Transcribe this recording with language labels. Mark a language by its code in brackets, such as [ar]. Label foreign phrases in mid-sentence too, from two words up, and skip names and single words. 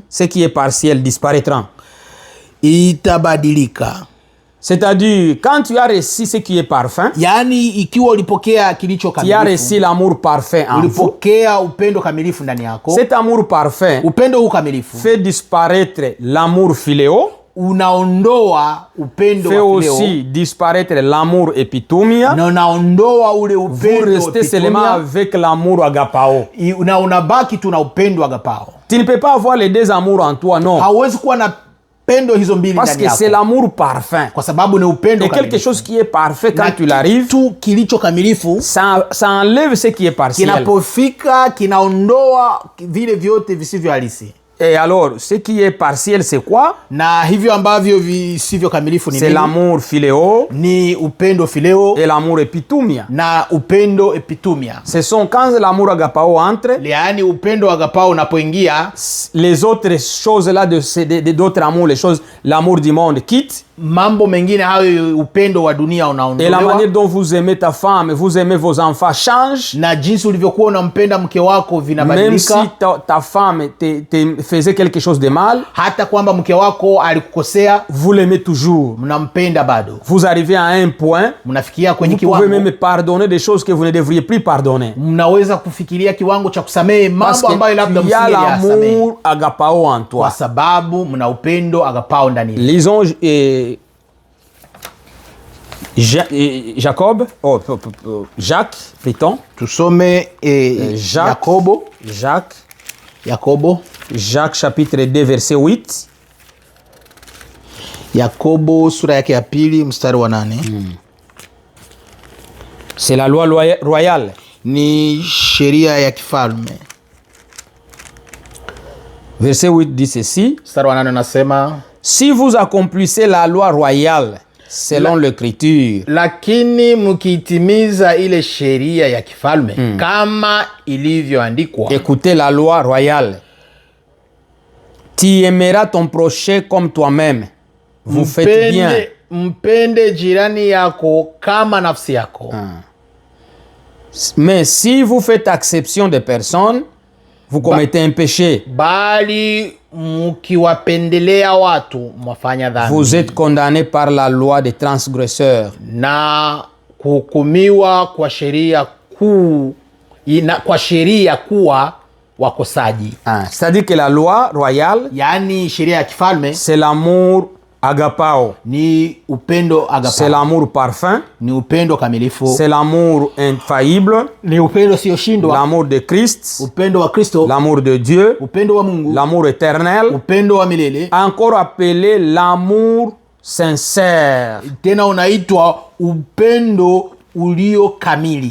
[fr] ce qui est partiel disparaîtra. [sw] itabadilika. [fr] C'est-à-dire, quand tu as reçu ce qui est parfait, [sw] Yaani ikiwa ulipokea kilicho [fr] tu as reçu [sw] kamilifu, [fr] l'amour parfait en vous. [sw] ulipokea upendo kamilifu ndani yako, [fr] Cet amour parfait [sw] upendo huu kamilifu [fr] fait disparaître l'amour philéo, [sw] unaondoa upendo [fr] fait [sw] wa [fr] aussi [sw] fileo [fr] disparaître l'amour epitomia. [sw] na unaondoa ule [fr] Vous [sw] upendo [fr] restez seulement [sw] pitumia, [fr] avec l'amour agapao. [sw] na unabaki tu na upendo agapao. [fr] Tu ne peux pas avoir les deux amours en toi, non. [sw] Hauwezi kuwa na pendo hizo mbili [fr] Parce [sw] ndani [fr] que c'est [sw] yako, [fr] l'amour parfait. [sw] kwa sababu ni upendo [fr] Et quelque [sw] kamilifu. [fr] chose qui est parfait, [sw] Na [fr] quand tu l'arrives, [sw] kitu kilicho kamilifu [fr] ça enlève ce qui est partiel. [sw] kinapofika kinaondoa vile vyote visivyo halisi. [fr] Et alors, ce qui est partiel, c'est quoi? [sw] Na hivyo ambavyo visivyo kamilifu ni [fr] C'est [sw] nini? [fr] l'amour philéo [sw] Ni upendo fileo [fr] et l'amour epitumia. [sw] na upendo epitumia. [fr] Ce sont quand l'amour agapao entre, [sw] Yaani upendo agapao unapoingia, [fr] les autres choses là d'autres amours, les choses, l'amour du monde quitte. [sw] mambo mengine hayo upendo wa dunia [fr] Et la [sw] unaondolewa, [fr] manière dont vous aimez ta femme, vous aimez vos enfants change. [sw] na jinsi ulivyokuwa unampenda mke wako [fr] Même si [sw] vinabadilika. [fr] ta femme te faisait quelque chose de mal, [sw] Hata kwamba mke wako alikukosea, [fr] vous l'aimez toujours. [sw] mnampenda bado. [fr] Vous arrivez à un point, [sw] Mnafikia kwenye [fr] vous pouvez [sw] kiwango, [fr] même pardonner des choses que vous ne devriez plus pardonner. [sw] mnaweza kufikiria kiwango cha kusamehe [fr] Parce [sw] mambo ambayo labda [fr] qu'il y a [sw] msingeyasamehe, [fr] l'amour agapao en toi. [sw] kwa sababu mna upendo agapao ndani yenu. [fr] Lisons Jacob, Jacques, plutôt. [sw] Tusome [fr] Jacques. Jacques chapitre 2 verset 8. [sw] Yakobo sura yake ya pili mstari wa 8. [fr] C'est la loi royale. [sw] Ni sheria ya kifalme. [fr] Verset 8 dit ceci. [sw] Mstari wa 8 unasema, [fr] si vous accomplissez la loi royale selon l'écriture, [sw] lakini mkiitimiza ile sheria ya kifalme kama ilivyoandikwa, [fr] écoutez la loi royale. Tu aimeras ton prochain comme toi-même. Vous faites bien. [sw] Mpende jirani yako kama nafsi yako. [fr] Mais si vous faites exception de personnes, vous commettez un péché. [sw] Bali mkiwapendelea watu mwafanya dhambi. [fr] Vous êtes condamné par la loi des transgresseurs. [sw] Na kuhukumiwa kwa sheria kuu, kwa sheria kuwa wakosaji. [fr] C'est-à-dire que la loi royale, [sw] yaani sheria ya kifalme, [fr] c'est l'amour agapao. [sw] Ni upendo agapao. [fr] C'est l'amour parfait. [sw] Ni upendo kamilifu. [fr] C'est l'amour infaillible. [sw] Ni upendo usioshindwa. [fr] L'amour de Christ. [sw] Upendo wa Kristo. [fr] L'amour de Dieu. [sw] Upendo wa Mungu. [fr] L'amour éternel. [sw] Upendo wa milele. [fr] Encore appelé l'amour sincère. [sw] Tena unaitwa upendo ulio kamili.